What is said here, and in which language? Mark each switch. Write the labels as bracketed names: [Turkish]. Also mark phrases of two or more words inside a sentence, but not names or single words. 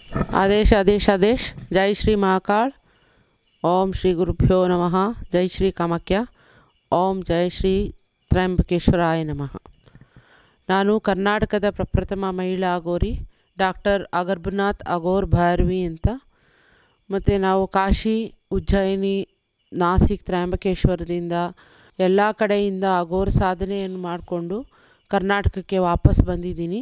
[Hindi] आदेश आदेश आदेश। जय श्री महाकाल। ओम [Sanskrit] श्री गुरुभ्यो नमः। [Hindi] जय श्री कामाख्या। ओम जय श्री [Sanskrit] ತ್ರಯಂಬಕೇಶ್ವರಾಯ ನಮಃ. [Kannada] ನಾನು ಕರ್ನಾಟಕದ ಪ್ರಪ್ರಥಮ ಮಹಿಳಾ ಅಘೋರಿ ಡಾಕ್ಟರ್ ಅಗರ್ಭನಾಥ್ ಅಘೋರ್ ಭೈರವಿ ಅಂತ. ಮತ್ತು ನಾವು ಕಾಶಿ, ಉಜ್ಜಯಿನಿ, ನಾಸಿಕ್, ತ್ರಯಂಬಕೇಶ್ವರದಿಂದ ಎಲ್ಲ ಕಡೆಯಿಂದ ಅಘೋರ್ ಸಾಧನೆಯನ್ನು ಮಾಡಿಕೊಂಡು ಕರ್ನಾಟಕಕ್ಕೆ ವಾಪಸ್ ಬಂದಿದ್ದೀನಿ.